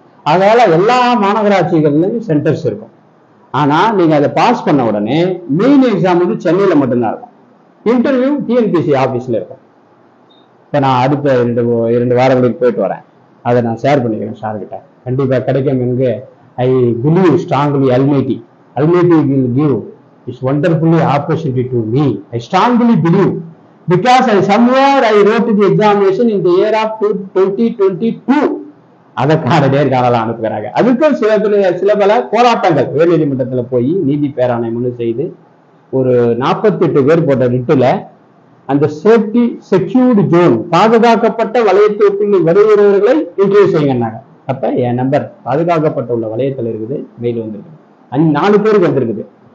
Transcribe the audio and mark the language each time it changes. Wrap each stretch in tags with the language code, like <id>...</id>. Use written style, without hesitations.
<ta>அதனால எல்லா மாநகராட்சிகள்லையும் சென்டர்ஸ் இருக்கும். ஆனா நீங்க அதை பாஸ் பண்ண உடனே மெயின் எக்ஸாம் வந்து சென்னையில மட்டும்தான் இருக்கும். இன்டர்வியூ டிஎன்பிசி ஆபீஸ்ல இருக்கும். இப்போ நான் அடுத்த 2 வாரங்களுக்கு போயிட்டு வரேன், அதை நான் ஷேர் பண்ணிக்கிறேன் சார் கிட்ட. கண்டிப்பா கிடைக்கும். எங்க</ta> <en>I believe strongly almighty will give this wonderfully opportunity to me. I strongly believe, because I wrote the examination in the year of 2022.</en> <ta>அதற்கான நேர்காணலாம் அனுப்புகிறாங்க. அதுக்கும் சில பல போராட்டங்கள், உயர்நீதிமன்றத்தில் போய் நீதி பேராணை முன்னு செய்து ஒரு 48 பேர் போட்ட ரிட்டுல அந்த சேஃப்டி செக்யூர்டு ஜோன், பாதுகாக்கப்பட்ட வலயத்திற்குள் வருகிறவர்களை இன்டர்வியூ செய்யுங்கன்னாங்க. அப்ப என் நம்பர் பாதுகாக்கப்பட்ட உள்ள வலயத்தில் இருக்குது, மெயில் வந்திருக்குது. 4 பேருக்கு வந்திருக்குது.</ta>